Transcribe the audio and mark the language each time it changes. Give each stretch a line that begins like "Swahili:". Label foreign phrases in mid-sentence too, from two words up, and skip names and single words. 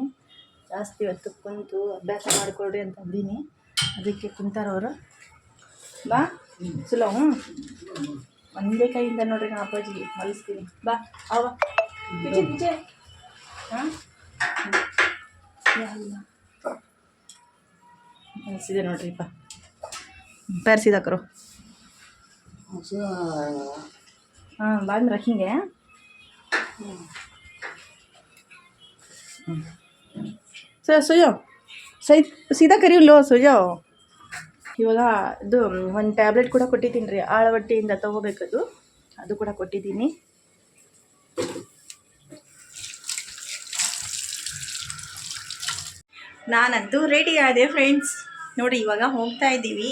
Kannada: ಜಾಸ್ತಿ ಹೊತ್ತು ಕುಂತು ಅಭ್ಯಾಸ ಮಾಡಿಕೊಡ್ರಿ ಅಂತ ಅಂದೀನಿ, ಅದಕ್ಕೆ ಕುಂತಾರವರು. ಬಾ ಸುಲೋ, ಒಂದೇ ಕೈಯಿಂದ ನೋಡ್ರಿ ನಾ ಅಪ್ಪಾಜಿಗೆ ಮಲಗಿಸ್ತೀನಿ. ಬಾ ಅವ ಪಿಚೆ ಹಾಂ ಮಲಗಿಸಿದೆ ನೋಡ್ರಿಪ್ಪ.
Hindi: पैर सीधा करो. हाँ, बाद में रखेंगे. सो जाओ, सही सीधा करी लो, सो जाओ.
Kannada: ಇವಾಗ ಇದು ಒಂದು ಟ್ಯಾಬ್ಲೆಟ್ ಕೂಡ ಕೊಟ್ಟಿದ್ದೀನಿ ರೀ, ಆಳವಟ್ಟಿಯಿಂದ ತೊಗೋಬೇಕದು, ಅದು ಕೂಡ ಕೊಟ್ಟಿದ್ದೀನಿ. ನಾನಂತೂ ರೆಡಿ ಆದೆ ಫ್ರೆಂಡ್ಸ್. ನೋಡಿ ಇವಾಗ ಹೋಗ್ತಾ ಇದ್ದೀವಿ.